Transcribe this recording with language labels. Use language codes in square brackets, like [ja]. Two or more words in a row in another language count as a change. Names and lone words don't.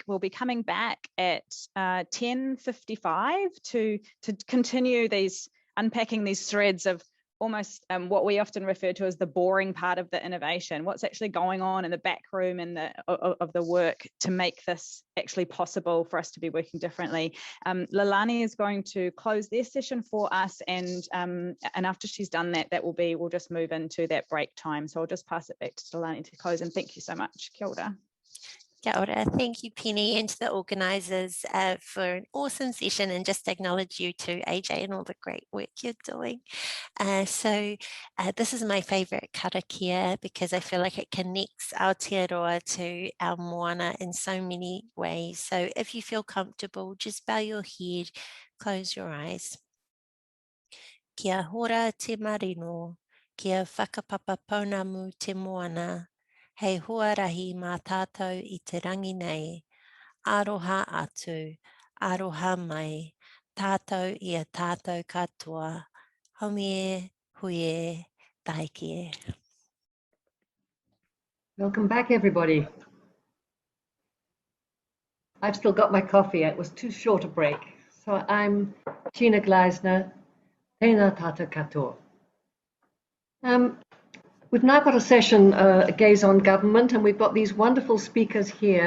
[en] We'll be coming back at 10:55 to continue unpacking these threads of almost what we often refer to as the boring part of the innovation, what's actually going on in the back room and of the work to make this actually possible for us to be working differently. Leilani is going to close their session for us, and after she's done that, we'll just move into that break time. So I'll just pass it back to Leilani to close, and thank you so much. [mi] Kia ora. Kia ora. [en] Thank you, Penny, and to the organisers for an awesome session, and just acknowledge you too, AJ, and all the great work you're doing. This is my favourite karakia, because I feel like it connects Aotearoa to our moana in so many ways. So if you feel comfortable, just bow your head, close your eyes. [mi] Kia hora te marino, kia whakapapapaunamu te moana. Hei huarahi mā tātou I te rangi nei, aroha atu, aroha mai, tātou I a tātou katoa, haumie, huie, taiki e. [en] Welcome back, everybody. I've still got my coffee. It was too short a break. So I'm Gina Gleisner, Teina Evaluation Collective. We've now got a session, Gaze on Government, and we've got these wonderful speakers here.